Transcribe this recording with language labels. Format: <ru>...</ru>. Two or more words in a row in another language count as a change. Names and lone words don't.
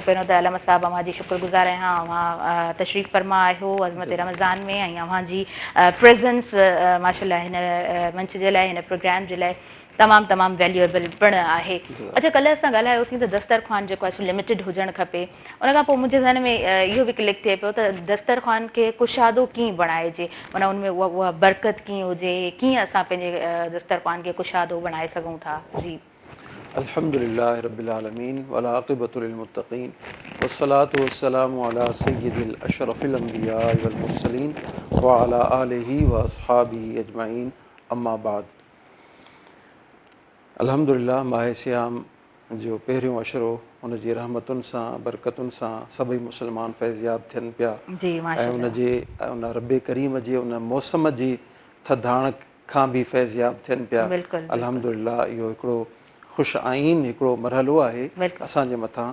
<sd>पहिरियों त अल्लामा साहिबु अव्हांजी शुक्रगुज़ार आहियां, अव्हां तशरीफ़ फरमा आहियो अज़मत रमज़ान में ऐं अव्हांजी प्रेज़ेंस माशाअल्लाह हिन मंच जे लाइ, हिन प्रोग्राम जे लाइ तमामु वैल्यूएबल पिणु आहे। अच्छा, कल्ह असां ॻाल्हायोसीं त दस्तरख़्वान जेको आहे सो लिमिटेड हुजणु खपे। उन खां पोइ मुंहिंजे ज़हन में इहो बि क्लिक थिए पियो त दस्तरख़्वान खे कुशादो कीअं बणाइजे, माना उनमें उहा बरकत कीअं हुजे, कीअं असां पंहिंजे दस्तरख़्वान खे कुशादो बणाए सघूं था। जी,</sd> <ar>الحمد لله رب العالمين والعاقبة للمتقين والصلاة والسلام على سيد أشرف الأنبياء والمرسلين وعلى آله وأصحابه أجمعين، أما بعد.</ar> <sd>अल्हम्दुलिल्लाह, माह सियाम जो पहिरियों अशरो हुन जी रहमतुनि सां बरकतुनि सां सभई मुस्लमान फैज़याब थियनि पिया ऐं उन रब्बे करीम जे उन मौसम जी थधाण खां बि फैज़याब थियनि पिया। अल्हम्दुलिल्लाह, इहो हिकिड़ो ख़ुशि आइन हिकिड़ो मरहलो आहे असांजे मथां।</sd>